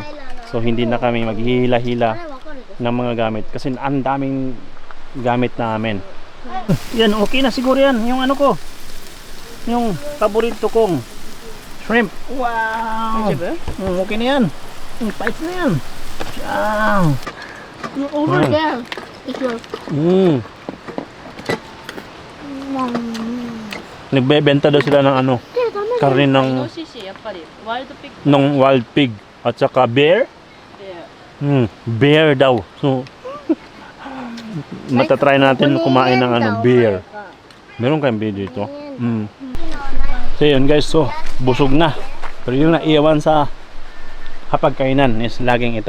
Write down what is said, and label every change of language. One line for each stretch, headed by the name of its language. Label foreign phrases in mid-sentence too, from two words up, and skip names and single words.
Filipino: So hindi na kami maghihila-hila ng mga gamit kasi ang daming gamit namin. Yan, okay na siguro yan. Yung yung paborito kong shrimp. Wow! Okay na yan. Pait na yan. Wow!
English: Over there. It's your...
Filipino: Nagbebenta daw sila ng karne ng
Japanese: イノシシやっぱり
English: wild pig
Filipino: ng
English: wild pig
Filipino: at saka bear.
Japanese: で
Filipino: Bear daw. So matatry natin kumain ng bear. Meron kayong bear dito. So yun guys, so busog na. Pero yung naiwan sa hapagkainan is laging ito.